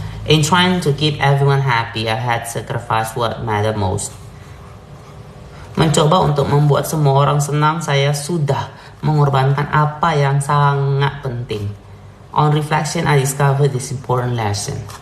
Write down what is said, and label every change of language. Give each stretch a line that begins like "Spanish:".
English: In trying to keep everyone happy, I had sacrificed what mattered most.
Indonesian: Mencoba untuk membuat semua orang senang, saya sudah mengorbankan apa yang sangat penting.
English: On reflection, I discovered this important lesson.